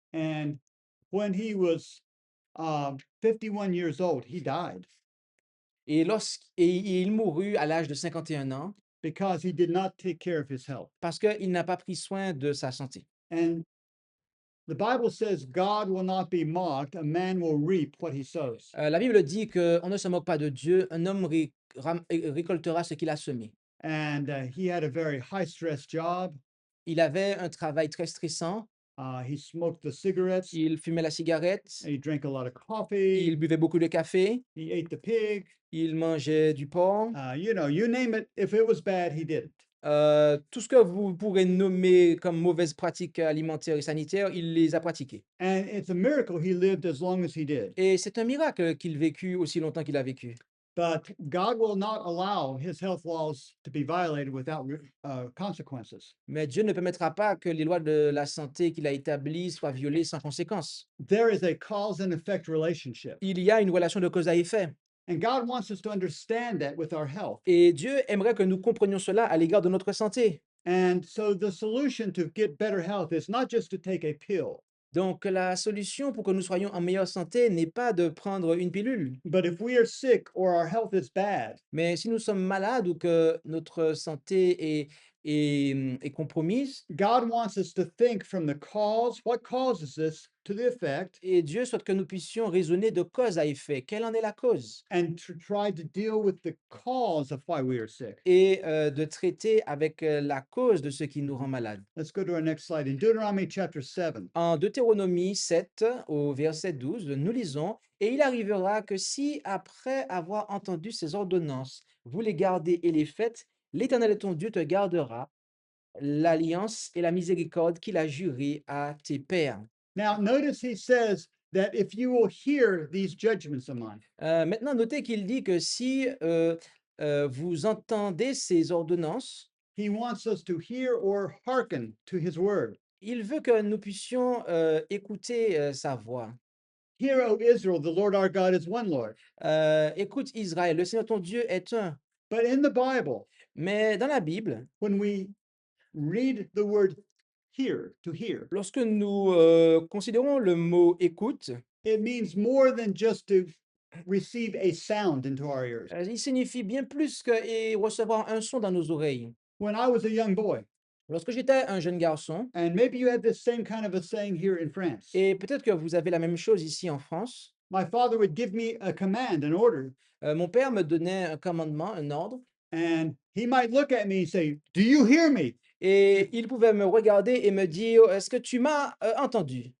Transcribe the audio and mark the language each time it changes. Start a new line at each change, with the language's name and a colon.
English: And when he was 51 years old, he died
French: Et il mourut à l'âge de 51 ans
English: because he did not take care of his health.
French: parce qu'il n'a pas pris soin de sa santé.
English: And the Bible says God will not be mocked. A man will reap what he sows.
French: La Bible dit qu'on ne se moque pas de Dieu, un homme récoltera ce qu'il a semé.
English: And he had a very high stress job.
French: Il avait un travail très stressant,
English: He smoked the cigarettes.
French: il fumait la cigarette,
English: He drank a lot of
French: il
English: coffee.
French: buvait beaucoup de café,
English: He ate the pig.
French: il mangeait du porc.
English: You know, you name it. If it was bad, he did it.
French: Tout ce que vous pourrez nommer comme mauvaises pratiques alimentaires et sanitaires, il les a pratiquées.
English: And it's a miracle he lived as long as he did.
French: Et c'est un miracle qu'il vécut aussi longtemps qu'il a vécu.
English: But God will not allow his health laws to be violated without consequences.
French: Mais Dieu ne permettra pas que les lois de la santé qu'il a établies soient violées sans conséquence.
English: There is a cause and effect relationship.
French: Il y a une relation de cause à effet.
English: And God wants us to understand that with our health.
French: Et Dieu aimerait que nous comprenions cela à l'égard de notre santé.
English: And so the solution to get better health is not just to take a pill,
French: Donc la solution pour que nous soyons en meilleure santé n'est pas de prendre une pilule.
English: but if we are sick or our health is bad,
French: Mais si nous sommes malades ou que notre santé est compromise,
English: God wants us to think from the cause, what causes this, to the effect,
French: et Dieu souhaite que nous puissions raisonner de cause à effet. Quelle en est la cause?
English: and to try to deal with the cause of why we are sick.
French: Et de traiter avec la cause de ce qui nous rend malades.
English: Let's go to our next slide. In Deuteronomy chapter 7,
French: En Deutéronomie 7, au verset 12, nous lisons, « Et il arrivera que si, après avoir entendu ces ordonnances, vous les gardez et les faites, l'Éternel ton Dieu te gardera l'alliance et la miséricorde qu'il a jurée à tes pères. »
English: now notice he says that if you will hear these judgments of mine,
French: Maintenant, notez qu'il dit que si vous entendez ces ordonnances,
English: he wants us to hear or hearken to his word.
French: il veut que nous puissions écouter sa voix.
English: Hear, O Israel, the Lord our God is one Lord.
French: Écoute Israël, le Seigneur ton Dieu est un.
English: But in the Bible,
French: Mais dans la Bible,
English: when we read the word hear, to hear,
French: lorsque nous considérons le mot écoute,
English: it means more than just to receive a sound into our ears.
French: il signifie bien plus que recevoir un son dans nos oreilles.
English: When I was a young boy,
French: Lorsque j'étais un jeune garçon,
English: and maybe you have this same kind of a saying here in France,
French: et peut-être que vous avez la même chose ici en France,
English: my father would give me a command, an order,
French: mon père me donnait un commandement, un ordre,
English: and he might look at me and say, "Do you hear me?"
French: et il pouvait me regarder et me dire, est-ce que tu m'as entendu?